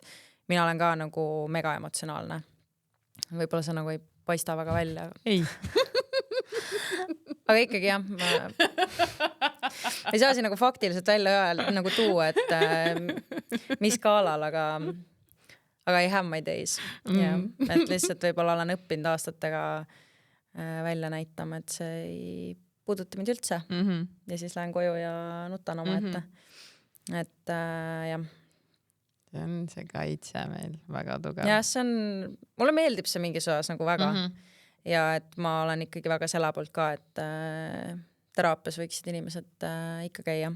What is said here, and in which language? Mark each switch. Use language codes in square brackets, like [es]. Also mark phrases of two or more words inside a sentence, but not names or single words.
[et] Mina olen ka nagu mega emotsionaalne. Võib-olla see nagu ei paista väga välja. Ei. Aga ikkagi jah, ei saa siin nagu faktiliselt välja nagu tuua, et mis skaalal, aga [en] I have my days. [et] Et lihtsalt võib-olla olen õppinud aastatega välja näitama, et see ei puuduta mind üldse ja siis lähen koju ja nutan oma ette. Et jah. See on see kaitse meil väga tugev. Ja see on, mulle meeldib see mingis osas nagu väga ja et ma olen ikkagi väga selle poolt ka, et teraapias võiksid inimesed ikka käia.